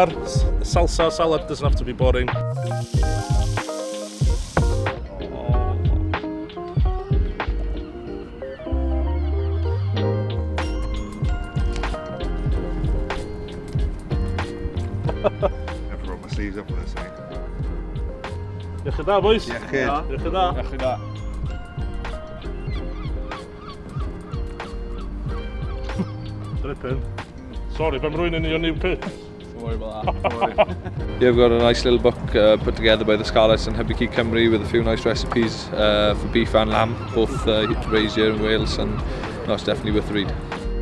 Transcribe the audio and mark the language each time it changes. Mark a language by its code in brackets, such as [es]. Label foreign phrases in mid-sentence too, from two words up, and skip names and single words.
[en] Salsa salad doesn't have to be boring. I've rolled my sleeves up for this thing. [cy] Iechyd da, boys? Iechyd. Iechyd da. Iechyd da. [en] Dripping. Sorry if I'm ruining your new pitch. Don't worry about that. Don't worry. Yeah, we've got a nice little book put together by the Scarlets and Parc y Cymru with a few nice recipes for beef and lamb, both raised here in Wales, and no, it's definitely worth the read.